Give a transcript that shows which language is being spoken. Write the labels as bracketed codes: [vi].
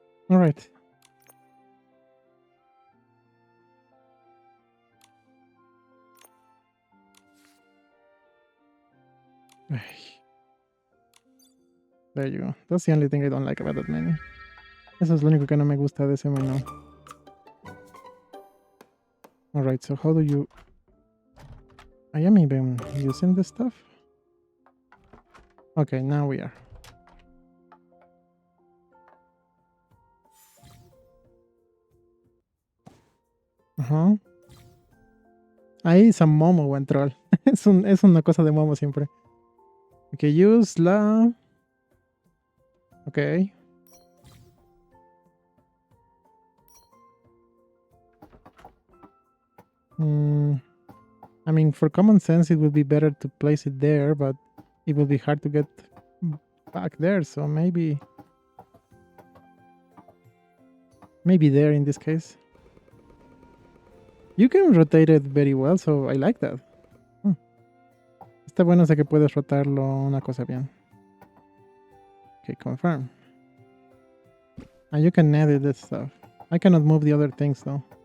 [en] All right. There you go. That's the only thing I don't like about that menu. [es] Eso es lo único que no me gusta de ese menú. [en] Alright, so how do you... I am even using this stuff? Okay, now we are. [es] Ahí es a Momo o en Troll. es una cosa de Momo siempre. [en] Okay, use la... Okay. I mean, for common sense, it would be better to place it there, but it will be hard to get back there, so maybe there in this case. You can rotate it very well, so I like that. [es] Está bueno de que puedes rotarlo una cosa bien. [en] Okay, confirm. And you can edit this stuff. I cannot move the other things though.